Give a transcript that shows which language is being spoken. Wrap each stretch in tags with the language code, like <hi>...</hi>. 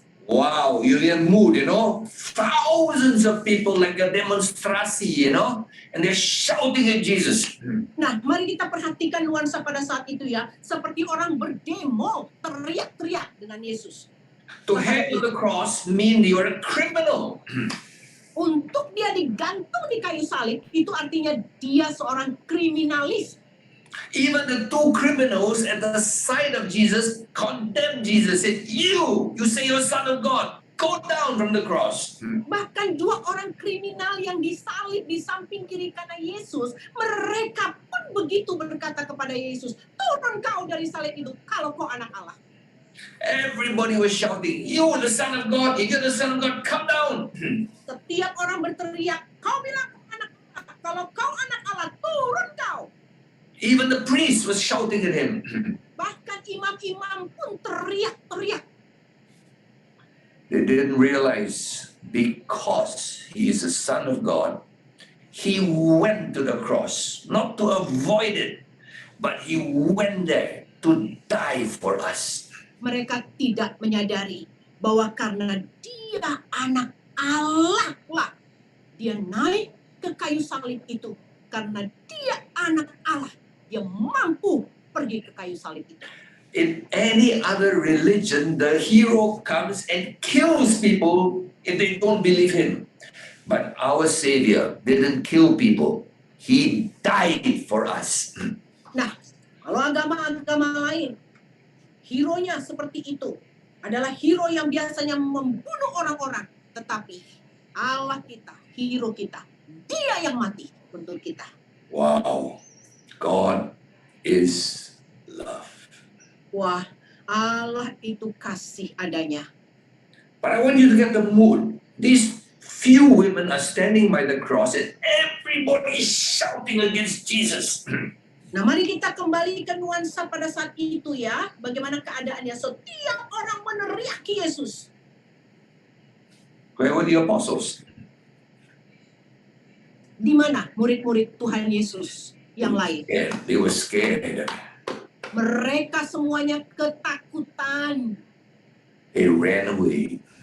<en>Wow, you lihat mood, thousands of people like a demonstrasi, and they're shouting at Jesus.</en> <id>Nah, mari kita perhatikan nuansa pada saat itu ya, seperti orang berdemo, teriak-teriak dengan Yesus.</id> <en>To hang to the cross mean you are a criminal.</en> <id>Untuk dia digantung di kayu salib, itu artinya dia seorang kriminalis.</id> <en>Even the 2 criminals at the side of Jesus condemned Jesus, said, you say you're son of God, go down from the cross.</en> <id>Bahkan 2 orang kriminal yang disalib di samping kiri kanan Yesus, mereka pun begitu berkata kepada Yesus, turun kau dari salib itu kalau kau anak Allah.</id> <en>Everybody was shouting, you are the son of God, you're the son of God, come down.</en> <id>Setiap orang berteriak, kau bilang anak Allah, kalau kau anak Allah, turun kau.</id> <en>Even the priest was shouting at him.</en> <id>Bahkan imam-imam pun teriak-teriak.</id> <en>They didn't realize because he is the son of God, he went to the cross, not to avoid it, but he went there to die for us.</en> <id>Mereka tidak menyadari bahwa karena dia anak Allah lah, dia naik ke kayu salib itu. Karena dia anak Allah, dia mampu pergi ke kayu salib itu.</id> <en>In any other religion, the hero comes and kills people if they don't believe him. But our Savior didn't kill people. He died for us.</en> <id>Nah, kalau agama-agama lain, hero-nya seperti itu adalah hero yang biasanya membunuh orang-orang. Tetapi Allah kita, hero kita, dia yang mati untuk kita.</id> <en>Wow, God is love.</en> <id>Wah, Allah itu kasih adanya.</id> <en>But I want you to get the mood. These few women are standing by the cross and everybody is shouting against Jesus.</en> <id>Nah, mari kita kembali ke nuansa pada saat itu ya. Bagaimana keadaannya? Setiap orang meneriaki Yesus.</id> <en>Where were the apostles?</en> <id>Di mana murid-murid Tuhan Yesus yang lain?</id> <en>Yeah, they were scared.</en> <id>Mereka semuanya ketakutan.</id> <en>They ran away.</en>